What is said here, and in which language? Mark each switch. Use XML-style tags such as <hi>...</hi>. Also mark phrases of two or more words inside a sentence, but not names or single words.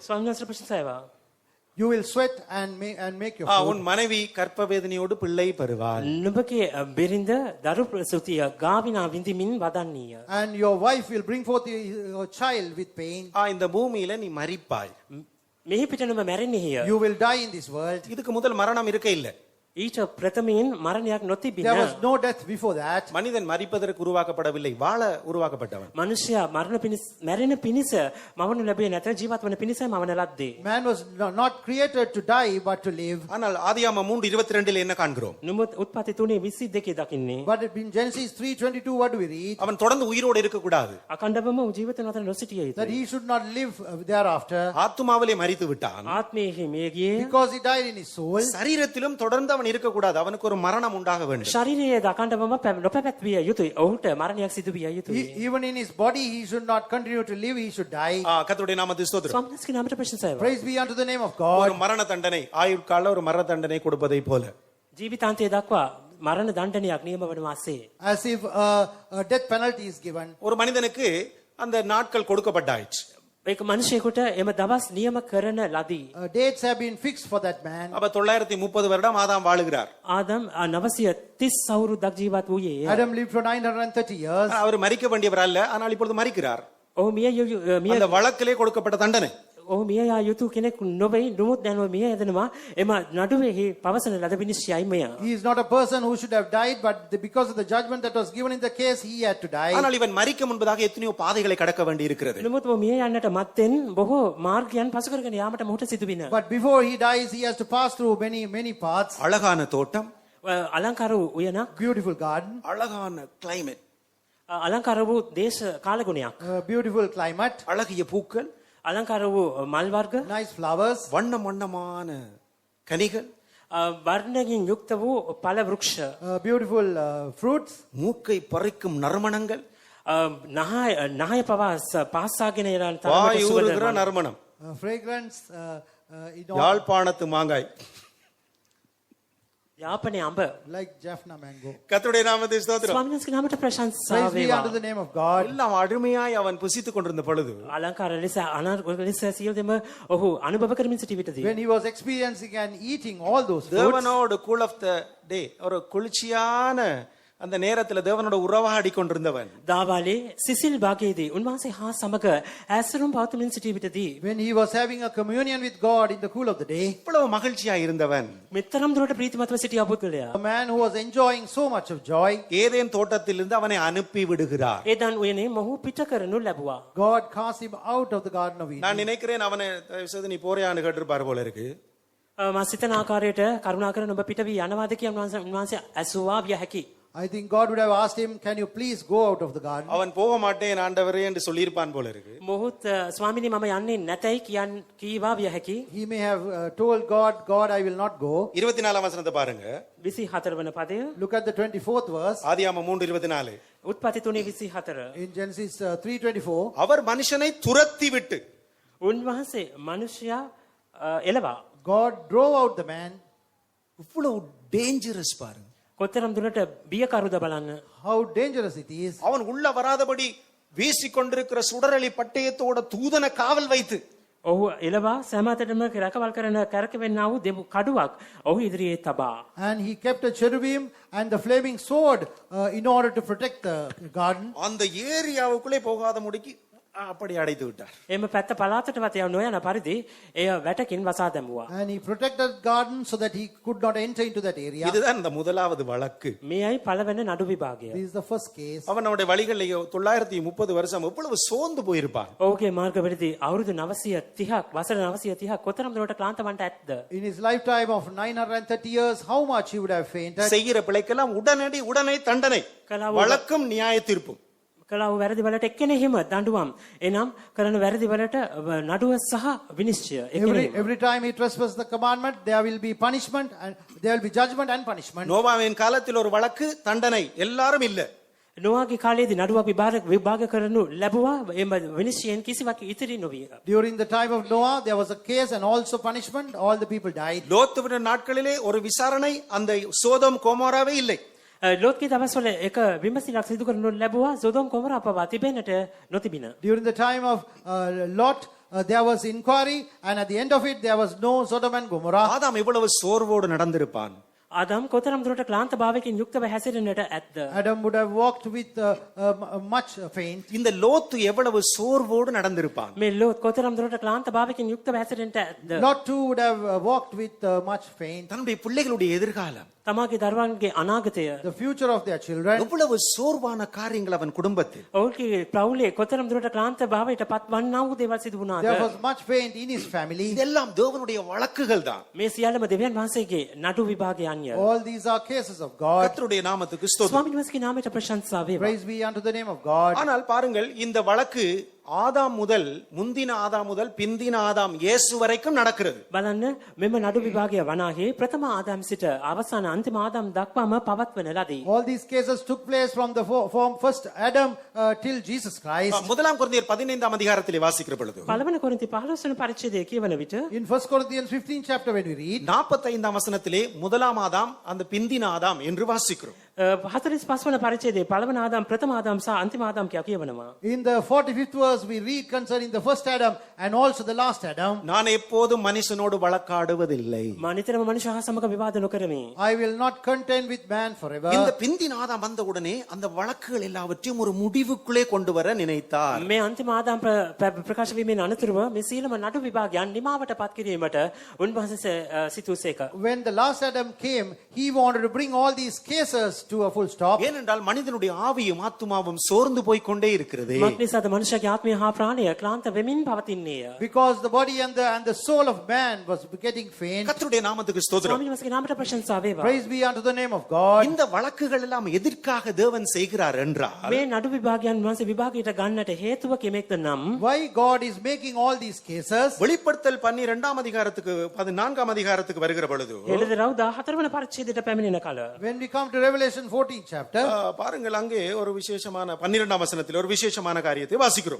<si>ස්වාමීන් වහන්සේ ප්‍රශංසාවවා.</si> <en>you will sweat and make your food.</en> <ta>உன் மனைவி கர்ப்பவேதனையோடு பிள்ளை பெறுவாள்.</ta> <si>නුඹගේ බිරිඳ දරු ප්‍රසූතිය ගාවිනා විඳිමින් වදන්නීය.</si> <en>And your wife will bring forth your child with pain.</en> <ta>இந்த பூமியில நீ மரிப்பாய்.</ta> <si>මෙහි පිට නුඹ මැරෙන්නේය.</si> <en>You will die in this world.</en> <ta>இதுக்கு முதல் மரணம் இருக்க இல்ல.</ta> <si>ඊට ප්‍රථමයෙන් මරණයක් නොතිබින.</si> <en>There was no death before that.</en> <ta>மனிதன் மரிப்பதற்கு உருவாக்கப்படவில்லை, வாழ உருவாக்கப்பட்டவன்.</ta> <si>මනුෂ්‍යයා මැරෙන පිණිස මවනු ලැබුවේ නැත, ජීවත් වන පිණිස මවන ලද්දේ.</si> <en>Man was not created to die but to live.</en> <ta>ஆனால் ஆதியாகமம் 3:22 என்ன காண்கிறோம்?</ta> <si>නුඹ උත්පත්ති 3:22 දකින්නේ.</si> <en>But in Genesis 3:22 what do we read?</en> <ta>அவன் தொடர்ந்து உயிரோடு இருக்க கூடாது.</ta> <si>අකණ්ඩවම ජීවිත නතර නොසිටිය</si> <en>That</en> <si>යුතුයි.</si> <en>he should not live thereafter.</en> <ta>ஆத்துமாவிலே மரித்து விட்டான்.</ta> <si>ආත්මයේ මිය ගියේ.</si> <en>Because he died in his soul.</en> <ta>சரீரத்திலும் தொடர்ந்து அவன் இருக்க கூடாது. அவனுக்கு ஒரு மரணம் உண்டாக வேண்டும்.</ta> <si>ශරීරයේ දකණ්ඩවම නොපැවැත්විය යුතුයි. ඔහුට මරණයක් සිදු විය යුතුයි.</si> <en>Even in his body he should not continue to live, he should die.</en> <ta>கர்த்தருடைய நாமத்துக்கு ஸ்தோத்திரம்.</ta> <si>ස්වාමීන් වහන්සේගේ නාමයට ප්‍රශංසාව.</si> <en>Praise be unto the name of ஒரு God.</en> <ta>மரண தண்டனை, ஆயுட்கால ஒரு மரண தண்டனை கொடுப்பதை போல</ta> <si>ජීවිතාන්තයේ දක්වා මරණ දණ්ඩනයක් නියම වන වාසේ.</si> <en>as if a death penalty is given.</en> <ta>ஒரு மனிதனுக்கு அந்த நாட்கள் கொடுக்கப்பட்டாயிற்று.</ta> <si>ඒක මිනිසෙකුට එම දවස් නියම කරන ලදී.</si> <en>Dates have been fixed for that man.</en> <ta>அப்ப 930 வருடம் ஆதாம் வாழுகிறார்.</ta> <si>ආදම් 930 අවුරුද්දක් ජීවත් වූයේ.</si> <en>Adam lived for 930 years.</en> <ta>அவர் மரிக்க வேண்டியவர் அல்ல, ஆனால் இப்பொழுது மரிக்கிறார்.</ta> <si>ඔහු මිය</si> <ta>அந்த வழக்கிலே கொடுக்கப்பட்ட தண்டனை.</ta> <si>ඔහු මිය යා යුතු කෙනෙක් නොවේ. නමුත් දැන් ඔය මිය යදනවා. එම නඩුවේ පවසන ලද විනිශ්චයයි මෙය.</si> <en>He is not a person who should have died, but because of the judgment that was given in the case, he had to die.</en> <ta>ஆனால் இவன் மரிக்க முன்பதாக எத்தனையோ பாதைகளை கடக்க வேண்டி இருக்கிறது.</ta> <si>නමුත් ඔහු මිය යන්නට මත්තෙන් බොහෝ මාර්ගයන් පසු කරගෙන යාමට මොහොත සිදුවින.</si> <en>But before he dies, he has to pass through many paths.</en> <ta>அழகான தோட்டம்,</ta> <si>අලංකාර වූ උයනක්,</si> <en>Beautiful garden,</en> <ta>அழகான கிளைமேட்,</ta> <si>අලංකාර වූ දේශ කාලගුණයක්,</si> <en>beautiful climate,</en> <ta>அழகிய பூக்கள்,</ta> <si>අලංකාර වූ මල් වර්ග,</si> <en>nice flowers,</en> <ta>வண்ணம் வண்ணமான கனிகள்,</ta> <si>වර්ණයෙන් යුක්ත වූ ඵල වෘක්ෂ,</si> <en>beautiful fruits,</en> <ta>மூக்கை பறிக்கும் நறுமணங்கள்,</ta> <si>නහය පවා පාස්සාගෙන යන</si> <ta>வாய்</ta> <si>තරමට</si> <ta>ஊறுகிற</ta> <si>සුවඳ</si> <ta>நறுமணம்,</ta> <en>fragrance, in all,</en> <ta>யாழ்ப்பாணத்து மாங்காய்.</ta> <si>යාපනයේ අඹ.</si> <en>like Jaffna mango.</en> <ta>கர்த்தருடைய நாமத்தை ஸ்தோத்திரம்.</ta> <si>ස්වාමීන් වහන්සේගේ නාමයට ප්‍රශංසා</si> <en>Praise be</en> <si>වේවා.</si> <en>unto the name of God.</en> <ta>எல்லாம் அருமையாய் அவன் புசித்துக் கொண்டிருந்த பொழுது</ta> <si>අලංකාර ලෙස අනාර්ග ලෙස සියලු දෙම ඔහු අනුභව කරමින් සිටි විටදී</si> <en>When he was experiencing and eating all those fruits,</en> <ta>தேவனோடு</ta> <en>cool of the day,</en> <ta>ஒரு குளிர்ச்சியான அந்த நேரத்துல தேவனோட உறவாடி கொண்டிருந்தவன்</ta> <si>දාවාලේ සිසිල් භාගයේදී උන්වහන්සේ හා සමග ඇසුරුම් පවතුමින් සිටි විටදී</si> <en>when he was having a communion with God in the cool of the day,</en> <ta>இவ்வளவு மகிழ்ச்சியா இருந்தவன்</ta> <si>මෙතරම් දුරට ප්‍රීතිමත්ව සිටියා පුද්ගලයා.</si> <en>a man who was enjoying so much of joy,</en> <ta>ஏதேன் தோட்டத்திலிருந்து அவனை அனுப்பி விடுகிறார்.</ta> <si>ඒදන් උයනේ මොහු පිට කරනු ලැබුවා.</si> <en>God cast him out of the Garden of Eden.</en> <ta>நான் நினைக்கிறேன் அவனை தயவு செய்து நீ போறையான்னு கேட்டிருப்பார் போல இருக்கு.</ta> <si>මා සිතන ආකාරයට කරුණාකර ඔබ පිට වී යනවාද කියලා උන්වහන්සේ ඇසුවා විය හැකි.</si> <en>I think God would have asked him, can you please go out of the garden?</en> <ta>அவன் போக மாட்டேன் ஆண்டவரே என்று சொல்லியிருப்பான் போல இருக்கு.</ta> <si>මොහුත් ස්වාමිනී මම යන්නේ නැතයි කීවා විය හැකි.</si> <en>He may have told God, God, I will not go.</en> <ta>24ஆம் வசனத்தை பாருங்க.</ta> <si>24 වන පදය.</si> <en>Look at the 24th verse</en> <ta>ஆதியாகமம் 3:24.</ta> <si>උත්පත්ති 3:24.</si> <en>in Genesis 3:24.</en> <ta>அவர் மனுஷனை துரத்தி விட்டு</ta> <si>උන්වහන්සේ මනුෂ්‍යයා එළවා.</si> <en>God drove out the man.</en> <ta>இவ்வளவு டேஞ்சரஸ் பாருங்க.</ta> <si>කොතරම් දුරට බියකරුද බලන්න.</si> <en>How dangerous it is.</en> <ta>அவன் உள்ள வராதபடி வீசிக்கொண்டிருக்கிற சுடரளி பட்டயத்தோட தூதன காவல் வைத்து</ta> <si>ඔහු එළවා සෑමතටම රැකවල් කරන කැරකෙන්නා වූ දෙමු කඩුවක් ඔහු ඉදිරියේ තබා.</si> <en>And he kept a cherubim and the flaming sword in order to protect the garden.</en> <ta>அந்த ஏரியாவுக்குள்ளே போகாத முடிக்கு அப்படி அடைத்து விட்டார்.</ta> <si>එම පැත්ත පළාතටවත් යව නොයන පරිදි එය වැටකින් වසා දැමුවා.</si> <en>And he protected the garden so that he could not enter into that area.</en> <ta>இதுதான் இந்த முதலாவது வழக்கு.</ta> <si>මේයි පළවෙනි නඩු විභාගය.</si> <en>This is the first case.</en> <ta>அவன் நம்முடைய வழிகளில் 930 வருஷம் எவ்வளவு சோர்ந்து போயிருப்பான்.</ta> <si>ඔහුගේ මාර්ගවලදී අවුරුදු 930ක් වසර 930ක් කොතරම් දුරට ක්ලාන්ත වන්ට ඇත්ද?</si> <en>In his lifetime of 930 years, how much he would have fainted.</en> <ta>செய்கிற பிழைக்கெல்லாம் உடனே தண்டனை, வழக்கும் நியாய தீர்ப்பும்.</ta> <si>කලාව වැරදි වලට එක්කෙනෙහිම දඬුවම්. එනම් කරන වැරදි වලට නඩුව සහ විනිශ්චය එක්කෙනෙහිම.</si> <en>Every time he trespasses the commandment, there will be punishment and there will be judgment and punishment.</en> <ta>நோவாவின் காலத்தில் ஒரு வழக்கு, தண்டனை, எல்லாரும் இல்ல.</ta> <si>නොවාගේ කාලයේදී නඩුවක් විභාග කරනු ලැබුවා. එම විනිශ්චයෙන් කිසිවක් ඉතිරි නොවිය.</si> <en>During the time of Noah, there was a case and also punishment. All the people died.</en> <ta>லோத்துவின் நாட்களிலே ஒரு விசாரணை அந்த சோதோம் கோமோராவே இல்லை.</ta> <si>ලෝත්ගේ දවස්වල එක විමසිලක් සිදු කරනු ලැබුවා. සොදොම් ගොමොරා පවා තිබෙන්නට නොතිබින.</si> <en>During the time of Lot, there was inquiry, and at the end of it, there was no Sodom and Gomorrah.</en> <ta>ஆதாம் இவ்வளவு சோர்வோடு நடந்திருப்பான்.</ta> <si>ආදම් කොතරම් දුරට ක්ලාන්ත භාවයකින් යුක්තව හැසිරෙන්නට ඇත්ද?</si> <en>Adam would have walked with much faint.</en> <ta>இந்த லோத்து எவ்வளவு சோர்வோடு நடந்திருப்பான்.</ta> <si>මේ ලෝත් කොතරම් දුරට ක්ලාන්ත භාවයකින් යුක්තව හැසිරෙන්නට ඇත්ද?</si> <en>Lot too would have walked with much faint.</en> <ta>தன்னுடைய பிள்ளைகளுடைய எதிர்காலம்,</ta> <si>තමාගේ දරුවන්ගේ අනාගතය,</si> <en>The future of their children.</en> <ta>எவ்வளவு சோர்வான காரியங்கள் அவன் குடும்பத்தில்.</ta> <si>ඔවුන්ගේ ප්‍රවුලේ කොතරම් දුරට ක්ලාන්ත භාවයට පත්වන්නා වූ දේවල් සිදු වුණාද?</si> <en>There was much faint in his family.</en> <ta>இதெல்லாம் தேவனுடைய வழக்குகள் தான்.</ta> <si>මේ සියල්ලම දෙවියන් වහන්සේගේ නඩු විභාගයන්ය.</si> <en>All these are cases of God.</en> <ta>கர்த்தருடைய நாமத்துக்கு ஸ்தோத்திரம்.</ta> <si>ස්වාමීන් වහන්සේගේ නාමයට ප්‍රශංසා වේවා.</si> <en>Praise be unto the name of God.</en> <ta>ஆனால் பாருங்கள், இந்த வழக்கு ஆதாம் முதல் முந்தின ஆதாம் முதல் பிந்தின ஆதாம் இயேசு வரைக்கும் நடக்கிறது.</ta> <si>බලන්න මෙම නඩු විභාගය වනාහි ප්‍රථම ආදාම් සිට අවසාන අන්තිම ආදාම් දක්වාම පවත්වන ලදී.</si> <en>All these cases took place from the from first Adam till Jesus Christ.</en> <ta>முதலாம் கொரிந்தியர் 15ஆம் அதிகாரத்திலே வாசிக்கிற பொழுது</ta> <si>පළවන කොරින්ති 15 වන පරිච්ඡේදයේ කියවන විට</si> <en>In 1 Corinthians 15th chapter when we read,</en> <ta>45ஆம் வசனத்திலே முதலாம் ஆதாம் அந்த பிந்தின ஆதாம் என்று வாசிக்கிறோம்.</ta> <si>45 වන පරිච්ඡේදයේ පළවන ආදාම් ප්‍රථම ආදාම් සහ අන්තිම ආදාම් කියා කියවනවා.</si> <en>in the 45th verse we read concerning the first Adam and also the last Adam.</en> <ta>நான் எப்போதும் மனுஷனோடு வழக்காடுவதில்லை.</ta> <si>මා නිතරම මනුෂ්‍ය හා සමග විවාද නොකරමි.</si> <en>I will not contend with man forever.</en> <ta>இந்த பிந்தின ஆதாம் வந்த உடனே அந்த வழக்குகள் எல்லாவற்றையும் ஒரு முடிவுக்குள்ளே கொண்டு வர நினைத்தார்.</ta> <si>මේ අන්තිම ආදාම් ප්‍රකාශ වීමෙන් අනතුරුව මේ සීලම නඩු විභාගයන් නිමාවට පත් කිරීමට උන්වහන්සේ සිතූසේක.</si> <en>When the last Adam came, he wanted to bring all these cases to a full stop.</en> <ta>ஏனென்றால் மனிதனுடைய ஆவியும் ஆத்துமாவும் சோர்ந்து போய் கொண்டே இருக்கிறது.</ta> <si>මක් නිසාද මනුෂ්‍යගේ ආත්මය හා ප්‍රාණය ක්ලාන්ත වෙමින් පවතින්නේය.</si> <en>Because the body and the soul of man was getting faint.</en> <ta>கர்த்தருடைய நாமத்துக்கு ஸ்தோத்திரம்.</ta> <si>ස්වාමීන් වහන්සේගේ නාමයට ප්‍රශංසා වේවා.</si> <en>Praise be unto the name of God.</en> <ta>இந்த வழக்குகள் எல்லாம் எதற்காக தேவன் செய்கிறார் என்றால்</ta> <si>මේ නඩු විභාගයන් වහන්සේ විභාගයට ගන්නට හේතුව කෙමෙක්ද නම්</si> <en>Why God is making all these cases?</en> <ta>வெளிப்படுத்தல் 12ஆம் அதிகாரத்துக்கு 14ஆம் அதிகாரத்துக்கு வருகிற பொழுது</ta> <si>එළදරව් 14 වන පරිච්ඡේදයට පැමිණෙන කල</si> <en>When we come to Revelation 14th chapter,</en> <ta>பாருங்கள் அங்கே ஒரு விசேஷமான 12ஆம் வசனத்தில் ஒரு விசேஷமான காரியத்தை வாசிக்கிறோம்.</ta>